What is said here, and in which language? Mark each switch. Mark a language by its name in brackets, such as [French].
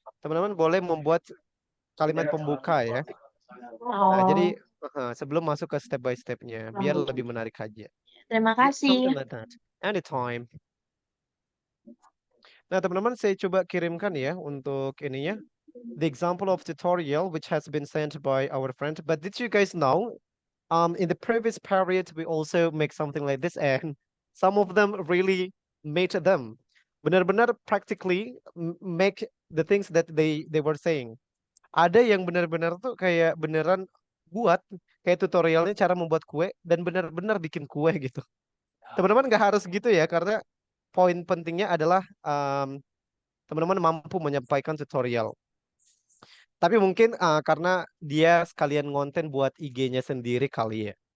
[Indonesian] Teman-teman boleh membuat kalimat pembuka ya. Nah, jadi sebelum masuk ke step by stepnya, biar lebih menarik aja. Terima [English] Ya, something [Indonesian] kasih. [English] like that. Anytime. [Indonesian] Nah, teman-teman, saya coba kirimkan ya untuk ininya. [English] The example of tutorial which has been sent by our friend. But did you guys know, in the previous period, we also make something like this, and Some of them really made them. Benar-benar practically make the things that they were saying. [Indonesian] Ada yang benar-benar tuh kayak beneran buat kayak tutorialnya cara membuat kue dan benar-benar bikin kue gitu. Teman-teman nggak harus gitu ya, karena poin pentingnya adalah teman-teman mampu menyampaikan tutorial. Tapi mungkin karena dia sekalian ngonten buat IG-nya sendiri kali ya.